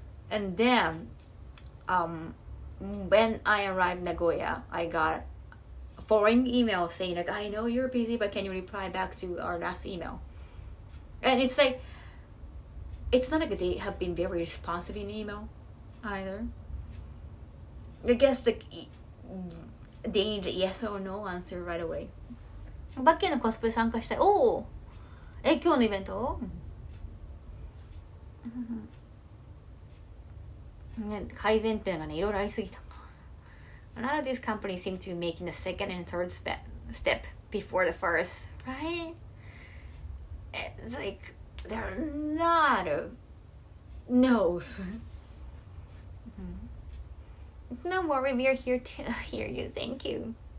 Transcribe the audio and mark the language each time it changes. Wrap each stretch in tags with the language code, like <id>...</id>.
<en>And then when I arrived in Nagoya, I got a following email saying like, I know you're busy, but can you reply back to our last email? And it's like, it's not like they have been very responsive in email either. I guess like they need a yes or no answer right away.</en> <ja>バッキーのコスプレ参加したい。おお、今日のイベント？改善点がね、いろいろありすぎた。</ja> <en>A lot of these companies seem to be making the second and third step before the first, right? It's like there are a lot of no's. No worry, we are here to hear you. Thank you.</en>